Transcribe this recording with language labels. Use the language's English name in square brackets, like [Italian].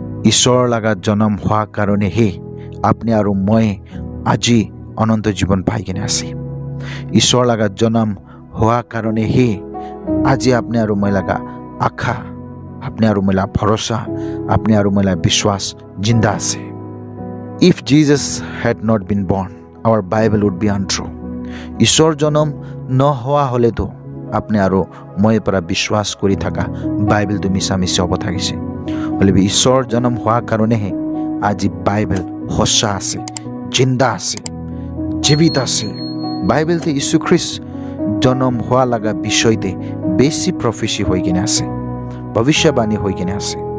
[Assamese] ঈশ্বৰৰ লগা জন্ম হোৱা কাৰণেহে আপুনি আৰু মই আজি অনন্ত জীৱন পাই কিনে আছে। ঈশ্বৰ লগা জন্ম হোৱা কাৰণেহে আজি আপুনি আৰু মই লগা আশা, আপনি আৰু মই লগা ভৰসা, আপনি আৰু মই লগা বিশ্বাস জিন্দা আছে। [English] If Jesus had not been born, our Bible would be untrue. [Assamese] ঈশ্বৰ জন্ম নোহোৱা হ'লেতো আপনি আৰু মই পৰা বিশ্বাস কৰি থকা বাইবেলটো মিছামিছি হ'ব থাকিছে। হ'লে ঈশ্বৰ জন্ম হোৱাৰ কাৰণেহে আজি বাইবেল সঁচা আছে, জিন্দা আছে, জীৱিত আছে। বাইবেলতে যীশু খ্ৰীষ্ট জন্ম হোৱা লগা বিষয়তে বেছি প্ৰফেচি হৈ কিনে আছে, ভৱিষ্যবাণী হৈ কিনে আছে।